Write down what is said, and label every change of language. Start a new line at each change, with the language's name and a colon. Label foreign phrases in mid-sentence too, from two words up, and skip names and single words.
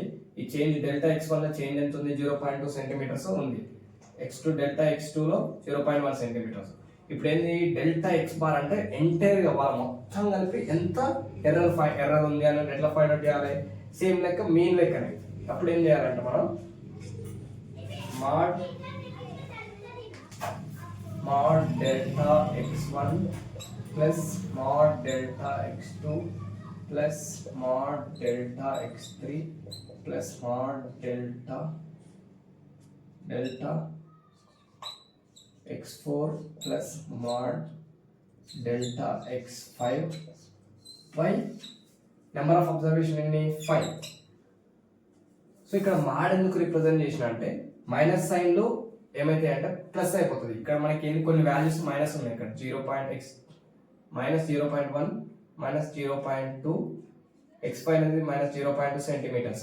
Telugu: ఈ
English: change delta x
Telugu: వల్ల చేంజ్ ఎంత ఉంది, 0.2 సెంటీమీటర్స్ ఉంది. x2 డెల్టా x2లో 0.1 సెంటీమీటర్స్. ఇప్పుడు ఏంది
English: delta x bar
Telugu: అంటే ఎంటైర్గా వాళ్ళ మొత్తం కలిపి ఎంత ఎర్రర్ ఉంది అని ఎట్లా
English: find out
Telugu: చేయాలి, సేమ్ లెక్క మీన్ లెక్కనే. అప్పుడు ఏం చేయాలంటే మనం
English: mod delta x1 plus mod delta x2 plus mod delta x3 plus mod delta x4 plus mod delta x5 by number of observation ఎన్ని 5.
Telugu: సో ఇక్కడ mod ఎందుకు రిప్రజెంట్ చేసిన అంటే
English: minus sign
Telugu: లో ఏమైతే అంటే ప్లస్ అయిపోతుంది. ఇక్కడ మనకి కొన్ని
English: values minus
Telugu: ఉన్నాయి. ఇక్కడ 0.x మైనస్ 0.1 మైనస్ 0.2 x5 అనేది మైనస్ 0.2 సెంటీమీటర్స్.